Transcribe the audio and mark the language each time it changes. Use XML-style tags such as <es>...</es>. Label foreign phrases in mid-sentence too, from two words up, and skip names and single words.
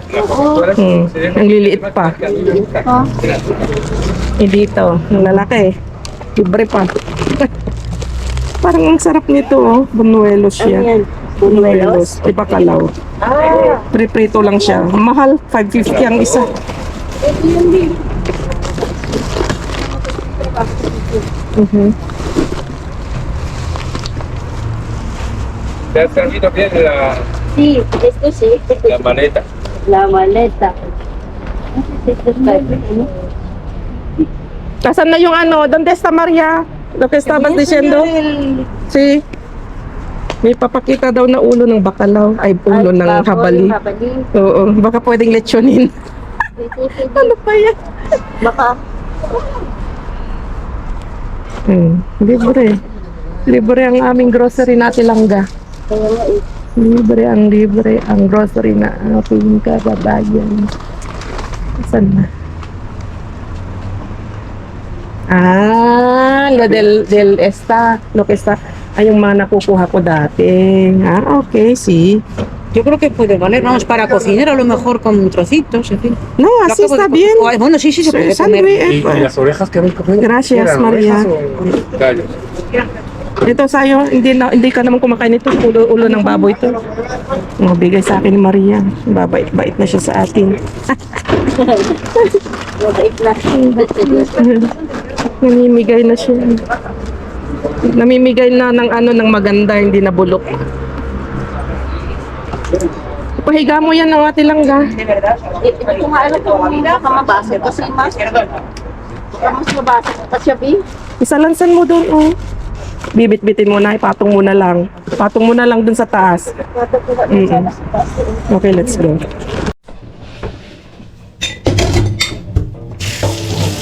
<tl>Ang liliit pa. Dito, yung lalaki. Libre pa. Parang ang sarap nito, oh. Bunuelos siya. Bunuelos. Di ba kalaw? Pre-prito lang siya. Mahal, 5.50 ang isa.</tl> <es>¿Te has servido bien Sí, esto sí. la maleta? La maleta.</es> <tl>Asan na yung ano?</tl> <es>¿Dónde está Maria? Lo que estabas diciendo? Sí.</es> <tl>May papakita daw na ulo ng bakalaw. Ay, ulo ng habali. Oo, baka pwedeng lechonin. Ano pa yan? Baka. Libre. Libre ang aming grocery na Tilangga. Libre ang grocery na ating kababayan. Saan na?</tl> <es>Lo que está.</es> <tl>Ay, yung mga nakukuha ko dati.</tl> <es>Okay, sí. Yo creo que puede valer, vamos, para cocinar a lo mejor con trocitos, en fin. No, Lo así acabo está de- bien. Bueno, sí, se puede comer. ¿Y las orejas que habéis cogido? Gracias, ¿Eran María. orejas o gallos?</es> <tl>Ito sa'yo, hindi ka naman kumakain nito. Ulo ng baboy to. Bigay sa akin ni Maria. Babait-bait na siya sa atin. Namimigay na siya. Namimigay na ng ano ng maganda, hindi na bulok. Pahiga mo yan ng ate langga. Ito nga alam ko kung baka mabasa. Kasi mas mabasa. Kasi Isalansan mo doon, oh. Bibit-bitin mo na, ipatong mo na lang. Patong mo na lang doon sa taas.</tl> <en>Okay, let's go.</en>